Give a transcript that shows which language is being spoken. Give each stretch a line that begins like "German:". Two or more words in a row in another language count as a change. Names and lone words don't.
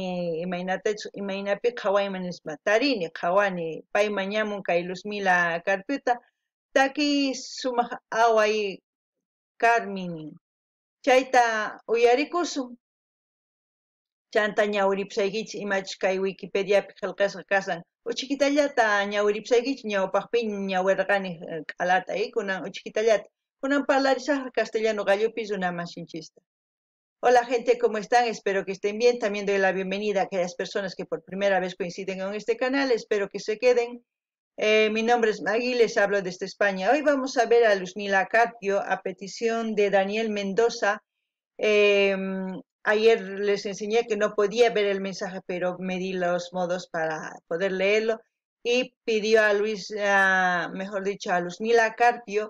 Quechua: imaynapi qhawayman nispa tarini qhawani payman ñamun kay Luzmila Carpiota taki sumaq away Carmini chayta uyarikusun chanta ñawiripusaykichis imachus kay Wikipediapi qillqasqa kasan uchikitallata ñawiripusaykichis ñawpaqpi ñawirqani k'alata kunan uchikitallata kunan parlarisaq castellano gallupis runamasinchista.
Spanish: Hola gente, ¿cómo están? Espero que estén bien. También doy la bienvenida a aquellas personas que por primera vez coinciden con este canal. Espero que se queden. Mi nombre es Magui, les hablo desde España. Hoy vamos a ver a Luzmila Carpio a petición de Daniel Mendoza. Ayer les enseñé que no podía ver el mensaje, pero me di los modos para poder leerlo y pidió a mejor dicho, a Luzmila Carpio.